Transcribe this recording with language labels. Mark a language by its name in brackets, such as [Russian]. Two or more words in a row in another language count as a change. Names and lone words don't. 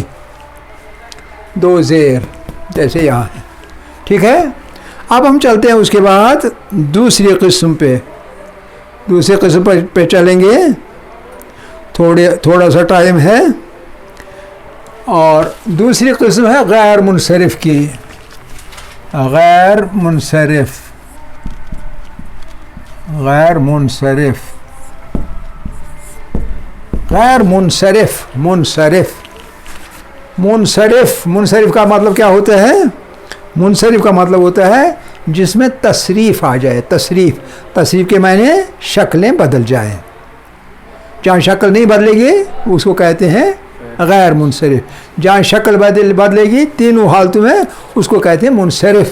[Urdu] دو زیر جیسے یہاں ہے. ٹھیک ہے. اب ہم چلتے ہیں اس کے بعد دوسری قسم پہ چلیں گے. تھوڑا سا ٹائم ہے. اور دوسری قسم ہے غیر منصرف کی. غیر منصرف غیر منصرف غیر منصرف منصرف منصرف منصرف کا مطلب کیا ہوتا ہے؟ منصرف کا مطلب ہوتا ہے جس میں تصریف آ جائے. تصریف کے معنی شکلیں بدل جائیں. جہاں شکل نہیں بدلے گی اس کو کہتے ہیں غیر منصرف. جہاں شکل بدلے گی تینوں حالتوں میں اس کو کہتے ہیں منصرف.